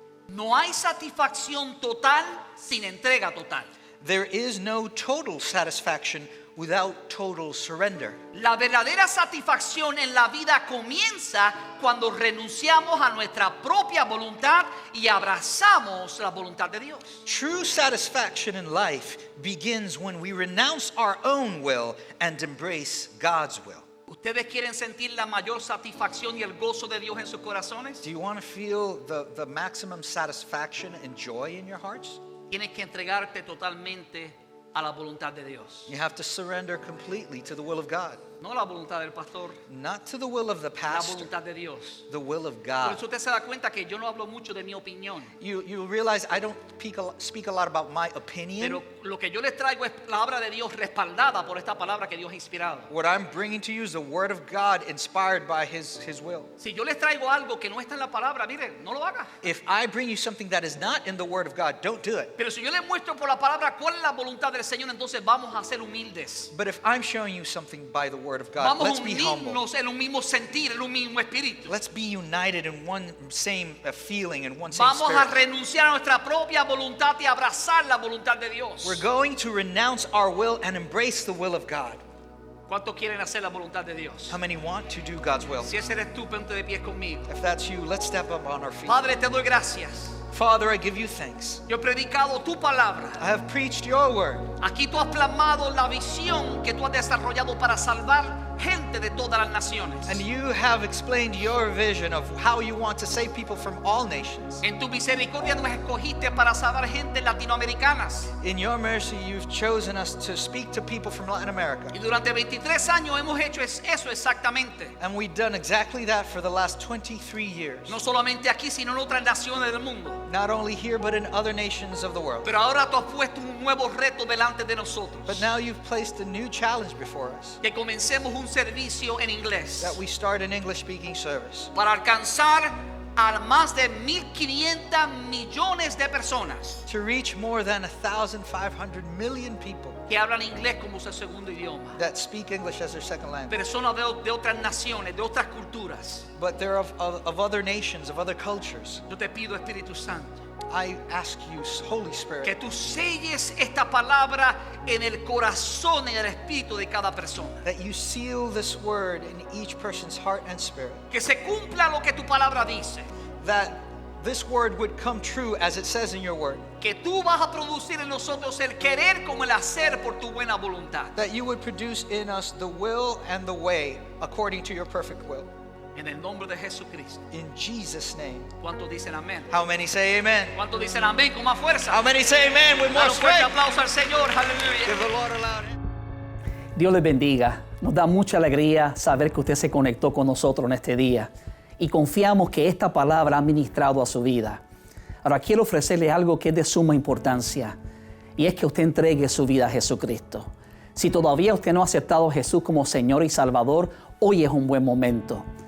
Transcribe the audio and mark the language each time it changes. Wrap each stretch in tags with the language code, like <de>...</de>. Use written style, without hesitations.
<es>No hay satisfacción total sin entrega total.</es> <en>There is no total satisfaction without total surrender.</en> <es>La verdadera satisfacción en la vida comienza cuando renunciamos a nuestra propia voluntad y abrazamos la voluntad de Dios.</es> <en>True satisfaction in life begins when we renounce our own will and embrace God's will.</en> <es>¿Ustedes quieren sentir la mayor satisfacción y el gozo de Dios en sus corazones?</es> <en>Do you want to feel the maximum satisfaction and joy in your hearts?</en> <es>Tienes que entregarte totalmente a la voluntad de Dios.</es> <en>You have to surrender completely to the will of God.</en> <es>No la voluntad del pastor,</es> <en>Not to the will of the</en> <es>la</es> <en>pastor,</en> <es>voluntad de Dios.</es> <en>the will of</en> <es>Por</es> <en>God.</en> <es>eso usted se da cuenta que yo no hablo mucho de mi opinión.</es> <en>You realize I don't speak a lot about my opinion.</en> <es>Pero lo que yo les traigo es palabra de Dios respaldada por esta palabra que Dios ha inspirado.</es> <en>What I'm bringing to you is the word of God inspired by His will.</en> <es>Si yo les traigo algo que no está en la palabra, miren, no lo haga.</es> <en>If I bring you something that is not in the word of God, don't do it.</en> <es>Pero si yo les muestro por la palabra cuál es la voluntad del Señor, entonces vamos a ser humildes.</es> <en>But if I'm showing you something by the word of God,</en> <es>Vamos</es> <en>let's</en> <es>a</es> <en>be humble.</en> <es>unirnos en un mismo sentir, en un mismo espíritu.</es> <en>Let's be united in one same feeling and one same</en> <es>Vamos a</es> <en>spirit.</en> <es>renunciar a nuestra propia voluntad y abrazar la voluntad de Dios.</es> <en>We're going to renounce our will and embrace the will of God.</en> <es>¿Cuántos quieren hacer la voluntad de Dios?</es> <en>How many want to do God's will?</en> <es>Si ese eres tú, ponte de pies conmigo.</es> <en>If that's you, let's step up on our feet.</en> <es>Padre, te doy gracias.</es> <en>Father, I give you thanks.</en> <es>Yo he predicado tu palabra.</es> <en>I have preached your word.</en> <es>Aquí tú has plasmado la visión que tú has desarrollado para salvar gente de todas las naciones.</es> <en>And you have explained your vision of how you want to save people from all nations.</en> <es>En tu misericordia nos escogiste para salvar gente latinoamericanas.</es> <en>In your mercy, you've chosen us to speak to people from Latin America.</en> <es>Y durante 23 años hemos hecho eso exactamente.</es> <en>And we've done exactly that for the last 23 years.</en> <es>No solamente aquí, sino en otras naciones del mundo.</es> <en>Not only here, but in other nations of the world.</en> <es>Pero ahora tú has puesto un nuevo reto delante de nosotros.</es> <en>But now you've placed a new challenge before us,</en> <es>Que comencemos un servicio en inglés.</es> <en>that we start an English-speaking service</en> <es>Para alcanzar a más de 1.500 millones de personas</es> <en>to reach more than 1,500 million people</en> <es>que hablan inglés como su segundo idioma.</es> <en>that speak English as their second language.</en> <es>Personas de otras naciones, de otras culturas.</es> <en>But they're of other nations, of other cultures.</en> <es>Yo te pido, Espíritu Santo,</es> <en>I ask you, Holy</en> <es>que</es> <en>Spirit,</en> <es>tú selles esta palabra en el corazón y en el espíritu de cada persona.</es> <en>that you seal this word in each person's heart and spirit,</en> <es>Que se cumpla lo que tu palabra dice.</es> <en>that this word would come true as it says in your word,</en> <es>Que tú vas a producir en nosotros el querer como el hacer por tu buena voluntad.</es> <en>that you would produce in us the will and the way according to your perfect will.</en> <es>En el nombre de Jesucristo.</es> <en>In Jesus' name.</en> <es>¿Cuántos dicen amén?</es> <en>How many say amen?</en> <es>¿Cuántos dicen amén con más fuerza?</es> <en>How many say amen with more</en> <es>Dale un fuerte</es> <en>strength?</en> <es>aplauso al Señor. Aleluya.</es> <en>Give the Lord a loud hand.</en> <es>Dios les bendiga. Nos da mucha alegría saber que usted se conectó con nosotros en este día y confiamos que esta palabra ha ministrado a su vida. Ahora quiero ofrecerle algo que es de suma importancia y es que usted entregue su vida a Jesucristo. Si todavía usted no ha aceptado a Jesús como Señor y Salvador, hoy es un buen momento.</es>